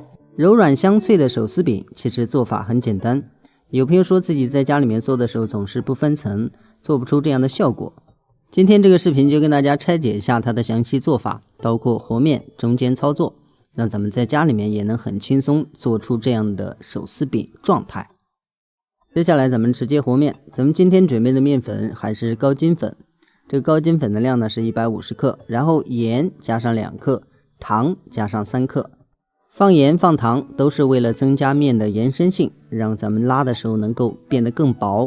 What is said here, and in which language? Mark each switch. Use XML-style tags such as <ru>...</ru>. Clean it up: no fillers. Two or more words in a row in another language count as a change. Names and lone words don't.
<zh>柔軟香脆的手撕餅其實做法很簡單，有朋友說自己在家裡面做的時候總是不分層，做不出這樣的效果。今天這個視頻就跟大家拆解一下它的詳細做法，包括和面、中間操作，讓咱們在家裡面也能很輕鬆做出這樣的手撕餅狀態。接下來咱們直接和面，咱們今天準備的面粉還是高筋粉，這個高筋粉的量呢是150克，然後鹽加上2克，糖加上3克。放鹽放糖都是為了增加面的延伸性，讓咱們拉的時候能夠變得更薄。</zh>